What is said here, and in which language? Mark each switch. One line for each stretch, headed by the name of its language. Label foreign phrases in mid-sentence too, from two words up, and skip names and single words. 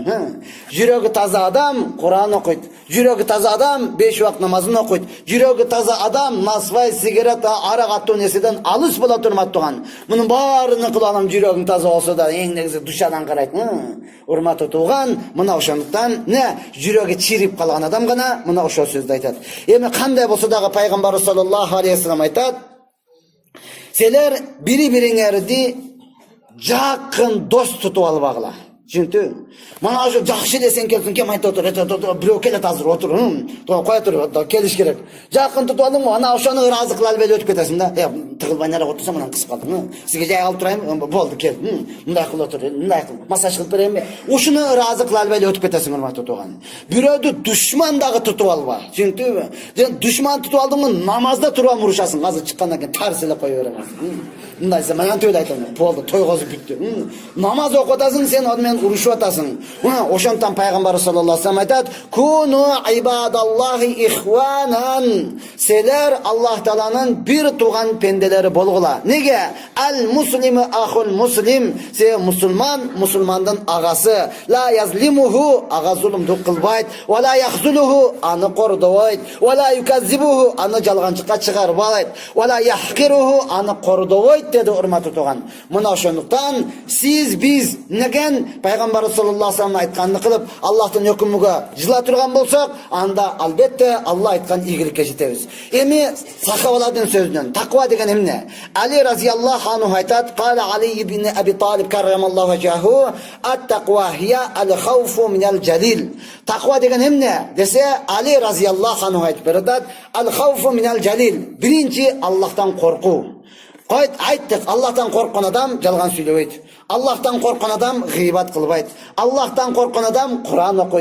Kyrgyz: Жүрөгү таза адам Куран окуйт, жүрөгү таза адам 5 убакыт намазын окуйт, жүрөгү таза адам насвай, сигарет, арак аттуу нерседен алыс болот урматтуу тууган. Мунун баарын кылып алам, жүрөгүң таза болсо да эң негизи душадан карайт. Урматтуу тууган, мына ошондуктан жүрөгү чирип калган адам гана мына ошол сөздү айтат. Эми кандай болсо дагы пайгамбар
Arabic: صلى الله عليه وسلم
Kyrgyz: айтат: "Силер бири-бириңерди жакын дос тутуп албагыла". Чүнтү? Мана ошо жакшы десең келсин, кем айтып отур, бирөө келет азыр отур. Кое тур, келиш керек. Жакын тутуп алдың, ана ошону ыраазы кыла албай өтүп кетесиң да. Тыгылбай нара отурсаң, анан кысып калдың. Сизге жай алып турайын, болду, кел. Мындай кылып отур, мындай кыл. Массаж кылып берейинби? Ушуну ыраазы кыла албай өтүп кетесиң, урматтуу тууган. Бирөөдү душман дагы тутуп алба. Чүнтүбү? Душман тутуп алдың, намазда туруп урушасың. Азыр чыккандан кийин тарс эле кое бересиң. Мындайса мен антип эле айтам. Болду, тойгозуп бүттү. Намаз окутасың, сен ал менен урушуп атасың. Ошондон пайгамбар
Arabic: صلى الله عليه وسلم
Kyrgyz: айтат:
Arabic: "كونوا عباد الله إخوانا".
Kyrgyz: Силер Аллах тааланын бир туган пенделери болгула. Неге?
Arabic: المسلم أخو المسلم.
Kyrgyz: Се мусулман, мусулмандын агасы.
Arabic: لا يظلمه,
Kyrgyz: ага зулумдук кылбайт.
Arabic: ولا يخذله,
Kyrgyz: аны кордобойт.
Arabic: ولا يكذبه,
Kyrgyz: аны жалганчыкка чыгарбайт.
Arabic: ولا يحقره,
Kyrgyz: аны кордобойт деди, урматтуу тууган. Мына ошондуктан сиз биз неген пайгамбар
Arabic: صلى الله عليه وسلم
Kyrgyz: айтканды кылып, Аллахтын өкүмүгө жыла турган болсок, анда албетте Алла айткан ийгиликке жетебиз. Эми сахабалардын сөзүнөн таква деген эмне?
Arabic: علي رضي الله عنه айтат: "قال علي بن أبي طالب كرم الله وجهه التقوى هي الخوف من الجليل".
Kyrgyz: Таква деген эмне десе, Али
Arabic: رضي الله عنه
Kyrgyz: айтып берет:
Arabic: "الخوف من الجليل".
Kyrgyz: Биринчи Аллахтан коркуу. Айттык, Аллахтан корккон адам жалган сүйлөбөйт. Аллахтан корккон адам гыйбат кылбайт. Аллахтан корккон адам Куран окуйт.